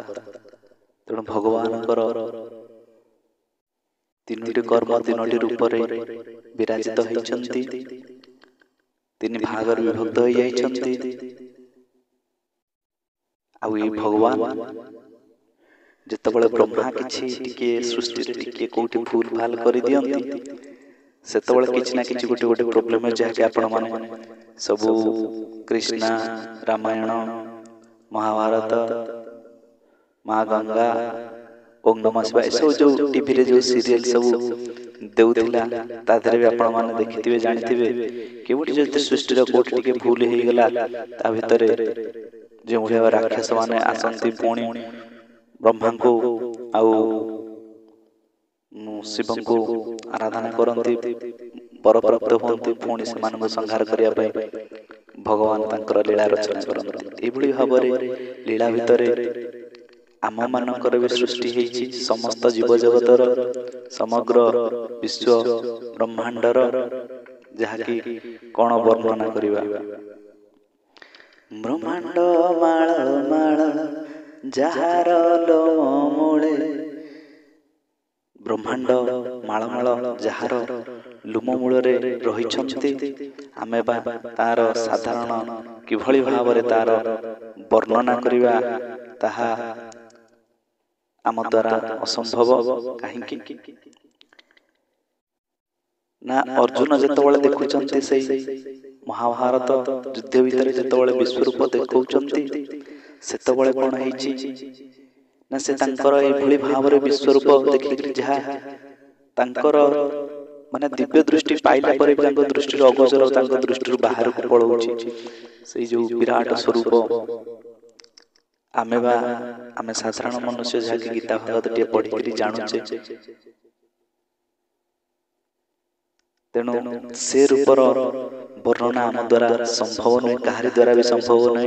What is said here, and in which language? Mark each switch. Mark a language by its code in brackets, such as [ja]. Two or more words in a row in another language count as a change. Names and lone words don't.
[or] ତେଣୁ ଭଗବାନ ତିନୋଟି କର୍ମ ତିନୋଟି ରୂପରେ ବିରାଜିତ ହୋଇଛନ୍ତି, ତୀନ ଭାଗରେ ବିଭକ୍ତ ହୋ ଯାଇଛନ୍ତି। ଆଉ ଯେ ଭଗବାନ ଯେତେବେଳେ ବ୍ରହ୍ମା କିଛି ଟିକେ ସୃଷ୍ଟି ଟିକେ କୋଠି ଫୁଲ ଫାଲ କରି ଦିଅନ୍ତି, ସେତେବେଳେ କିଛି ନା କିଛି ଗୋଟେ ଗୋଟେ ପ୍ରବ୍ଲେମ ହେ ଯାହା କି ଆପଣ ମାନେ ସବୁ କୃଷ୍ଣ ରାମାୟଣ ମହାଭାରତ ମା ଗଙ୍ଗା ଓମ ନମଃ ଶିବାୟ ସବୁ ଯୋ ଟିଭି ରେ ଯୋ ସିରିଅଲ ସବୁ ଦେଉଥିଲା ତାଦରେ ଭି ଆପଣ ମାନେ ଦେଖିଥିବେ ଜାଣିଥିବେ କେବଟି ଯେତେ ସୃଷ୍ଟି ର କୋଠି ଟିକେ ଫୁଲ ହେ ଗଲା ତା ଭିତରେ ଯୋ ଭଲିଆ ରାକ୍ଷସ ମାନେ ଆସନ୍ତି ପୁଣି ବ୍ରହ୍ମା କୁ ଆଉ ଶିବ କୁ ଆରାଧନା କରନ୍ତି ବର ପ୍ରାପ୍ତ ହୁଅନ୍ତି, ପୁଣି ସେ ମାନ ସଂହାର କରିବା ପାଇଁ ଭଗବାନ ତାଙ୍କର ଲୀଳା ରଚନା କରନ୍ତି। ଏଭଳି ଭାବରେ ଲୀଳା ଭିତରେ ଆମ ମାନଙ୍କର ଭି ସୃଷ୍ଟି ହେଇଛି, ସମସ୍ତ ଜୀବ ଜଗତର ସମଗ୍ର ବିଶ୍ୱ ବ୍ରହ୍ମାଣ୍ଡର ଯାହାକି କଣ ବର୍ଣ୍ଣନା କରିବା। ବ୍ରହ୍ମାଣ୍ଡ ମାଳ ମାଳ ଯାହାର ଲୋମ ମୂଳେ, ବ୍ରହ୍ମାଣ୍ଡ ମାଳ ମାଳ ଯାହାର ଲୋମ ମୂଳରେ ରହିଛନ୍ତି। ଆମେ ବା ତାର ସାଧାରଣ କିଭଳି ଭାବରେ ତାର ବର୍ଣ୍ଣନା କରିବା ତାହା ଆମ ଦ୍ୱାରା ଅସମ୍ଭବ। କାହିଁକି ନା ଅର୍ଜୁନ ଯେତେବେଳେ ଦେଖୁଛନ୍ତି ସେ ମହାଭାରତ ଯୁଦ୍ଧ ଭିତର ଯେତେବେଳେ ବିଶ୍ୱରୂପ ଦେଖଉଛନ୍ତି ସେତେବେଳେ କଣ ହେଇଛି ନା ସେ ତାଙ୍କର ଏଭଳି ଭାବରେ ବିଶ୍ୱରୂପ ଦେଖି ଯାହା ତାଙ୍କର ମାନେ ଦିବ୍ୟ ଦୃଷ୍ଟି ପାଇଲା ପରେ ତାଙ୍କର ଦୃଷ୍ଟି ଅଗୋଚର ତାଙ୍କର ଦୃଷ୍ଟି ବାହାର କୁ ପଳଉଛି ସେ ଯୋ ବିରାଟ ସ୍ୱରୂପ। ଆମେ ସାଧାରଣ ମନୁଷ୍ୟ ଯାହା କି ଗୀତା ଭାଗବତ ଟେ ପଢ଼ି ଜାଣୁଛେ, ତେଣୁ ସେ ରୂପର ବର୍ଣ୍ଣନା ଆମ ଦ୍ୱାରା ସମ୍ଭବ ନୁହେଁ, କାହାରି ଦ୍ୱାରା ଭି ସମ୍ଭବ ନୁହେଁ।